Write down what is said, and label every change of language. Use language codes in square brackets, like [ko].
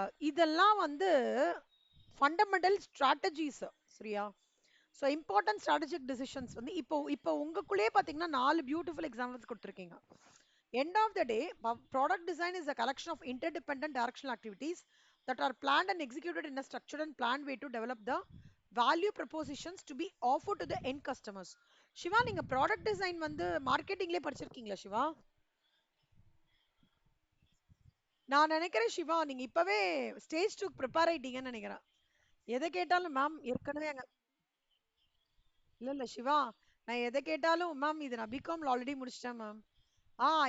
[ta] இதெல்லாம் வந்து fundamental strategies. சரியா? ஸோ இம்பார்ட்டன்ட் ஸ்ட்ராட்டஜிக் டிசிஷன்ஸ் வந்து இப்போ இப்போ உங்களுக்குள்ளே பார்த்தீங்கன்னா 4 பியூட்டிஃபுல் எக்ஸாம்பிள்ஸ் கொடுத்துருக்கீங்க. [en] End of the day, product design is a collection of interdependent directional activities that are planned and executed in a structured and planned way to develop the value propositions to be offered to the end customers. [ta] Siva, நீங்க product design வந்து மார்க்கெட்டிங்லேயே படிச்சிருக்கீங்களா சிவா? நான் நினைக்கிறேன் சிவா, நீங்க இப்பவே stage two prepare ஆயிட்டீங்கன்னு நினைக்கிறேன். எதை கேட்டாலும் மேம் ஏற்கனவே அங்க. இல்ல இல்ல சிவா, நான் எதை கேட்டாலும் மேம் இது நான் பிகாம்ல ஆல்ரெடி முடிச்சிட்டேன் மேம்.